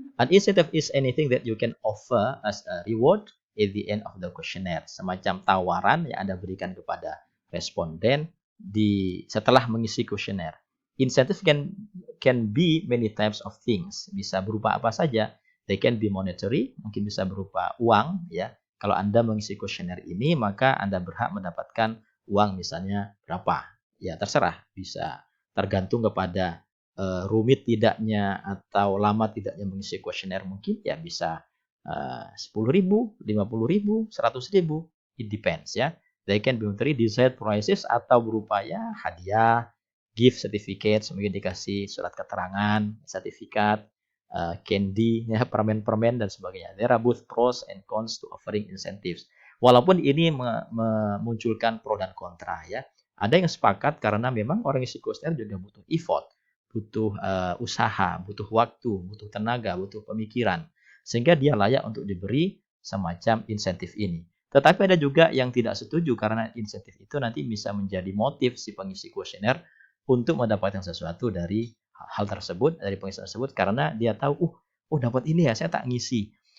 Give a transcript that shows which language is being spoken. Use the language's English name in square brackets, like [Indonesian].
[English] An incentive is anything that you can offer as a reward at the end of the questionnaire. [Indonesian] Semacam tawaran yang Anda berikan kepada responden setelah mengisi kuesioner. [English] Incentive can be many types of things. [Indonesian] Bisa berupa apa saja. [English] They can be monetary, [Indonesian] mungkin bisa berupa uang ya. Kalau Anda mengisi kuesioner ini, maka Anda berhak mendapatkan uang misalnya berapa. Ya terserah, bisa tergantung kepada rumit tidaknya atau lama tidaknya mengisi kuesioner, mungkin ya bisa 10.000, 50.000, 100.000. [English] It depends [Indonesian] ya. [English] They can be monetary, desired prizes [Indonesian] atau berupa ya hadiah, [English] gift certificate, [Indonesian] mungkin dikasih surat keterangan, sertifikat, candy, ya, permen-permen dan sebagainya. [English] There are both pros and cons to offering incentives. [Indonesian] Walaupun ini memunculkan pro dan kontra ya. Ada yang sepakat karena memang orang isi kuesioner juga butuh effort, butuh usaha, butuh waktu, butuh tenaga, butuh pemikiran. Sehingga dia layak untuk diberi semacam insentif ini. Tetapi ada juga yang tidak setuju karena insentif itu nanti bisa menjadi motif si pengisi kuesioner untuk mendapatkan sesuatu dari hal tersebut, dari pengisian tersebut karena dia tahu, dapat ini ya, saya tak ngisi.